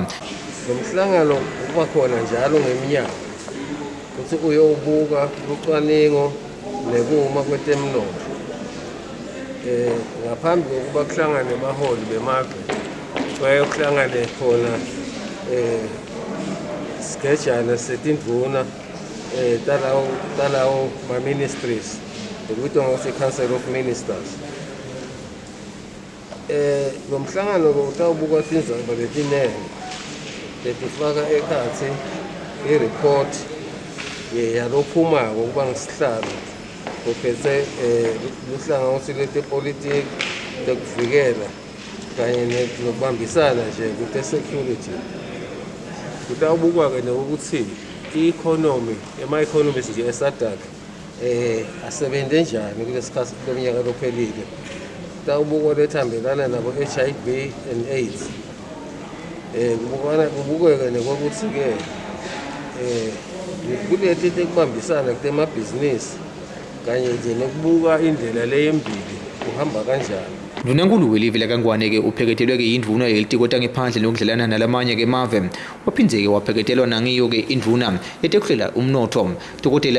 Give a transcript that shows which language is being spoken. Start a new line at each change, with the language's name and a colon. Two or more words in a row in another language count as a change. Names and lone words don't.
Swati: Lo mhlangano uba khona njalo ngeminyaka ukuthi uyobuka ucwaningo nekuma kwetemnotho. Ngaphambi kokuba kuhlangane baholi bemazwe bayokuhlangane khona sigejana setindvuna talawo ma-ministries ekubitwa ngokuthi i-
English: Council of Ministers.
Swati: Lo mhlangano utawubuka tindzaba letinene letifaka ekhatsi i-report yalophumako kuba ngisihlalo kuphethe luhlangothi lwetepolitiki tekuvikela kanye nokubambisana nje kute-security. Kutawubukwa-ke nokuthi i-economy ema-economies nje e-SADC asebenze njani kulesikhathi leminyaka lophelile. Kutawubukwa lethambelana nabo-
English: HIV and AIDS.
Swati: Kubukeke nekokuthi-ke kuleti tekubambisana kutemabhizinisi kanye nje nokubuka indlela leyembili kuhamba kanjani. Ndunankulu welive lakaNgwane-ke upheketelwe-ke yindvuna yelitiko tangephandle nokudlalana nalamanye-ke mave waphindze-ke wapheketelwa nangiyo-ke indvuna letekuhlela umnotho Dkt.